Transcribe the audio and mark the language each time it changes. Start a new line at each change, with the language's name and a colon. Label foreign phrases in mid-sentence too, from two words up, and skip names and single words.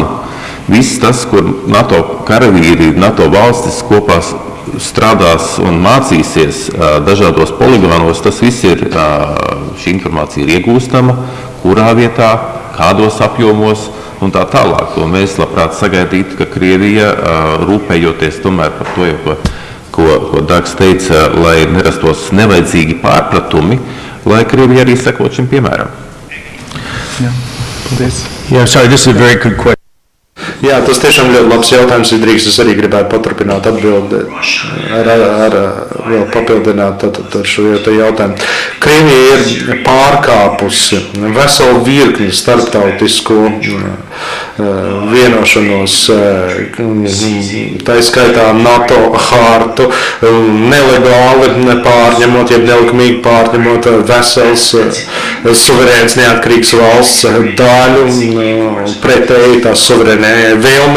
Latvian: Viss tas, kur NATO karavīri, NATO valstis kopā strādās un mācīsies dažādos poligonos, tas viss ir, šī informācija ir iegūstama, kurā vietā, kādos apjomos un tā tālāk. Un mēs labprāt sagaidītu, ka Krievija, rūpējoties tomēr par to, ko Dags teica, lai nerastos nevajadzīgi pārpratumi, lai Krievija arī sekot šim piemēram. Jā, paldies.
English: Yeah, sorry, this is a very good question.
Latvian: Jā, tas tiešām ļoti labs jautājums. Drīkst, es arī gribētu paturpināt atbildi vēl papildināt ar šo jautājumu. Krievija ir pārkāpusi veselu virkni starptautisko vienošanos, tā skaitā NATO hartu, nelegāli pārņemot, jeb nelikumīgi pārņemot vesels suverēns neatkarīgs valsts daļu, pretēji tās suverēnē vēlmei.